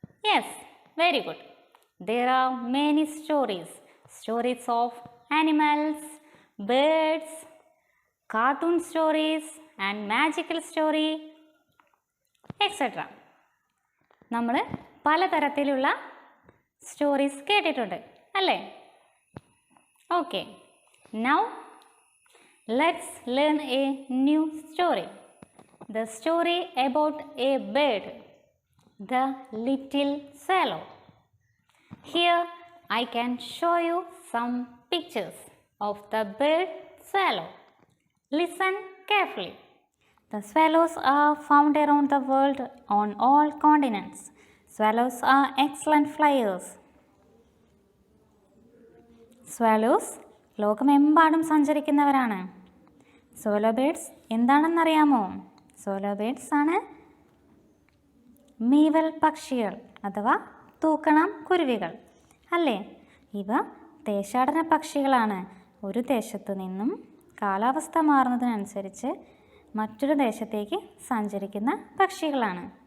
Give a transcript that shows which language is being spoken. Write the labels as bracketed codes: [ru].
[en] Yes, very good. There are many stories. Stories of animals, birds, cartoon stories and magical story, etc. [ml] നമ്മൾ പലതരത്തിലുള്ള stories കേട്ടിട്ടുണ്ട് അല്ലേ? [en] Okay, now let's learn a new story. The story about a bird, the little swallow. Here I can show you some pictures of the bird swallow. Listen carefully. The swallows are found around the world on all continents. Swallows are excellent flyers. [ml] Swallows ലോകമെമ്പാടും സഞ്ചരിക്കുന്നവരാണ്. Solo birds എന്താണെന്നറിയാമോ? Solo birds ആണ് മീവൽ പക്ഷികൾ അഥവാ തൂക്കണം കുരുവികൾ അല്ലേ? ഇവ ദേശാടന പക്ഷികളാണ്. ഒരു ദേശത്തു നിന്നും കാലാവസ്ഥ മാറുന്നതിനനുസരിച്ച് മറ്റൊരു ദേശത്തേക്ക് സഞ്ചരിക്കുന്ന പക്ഷികളാണ്.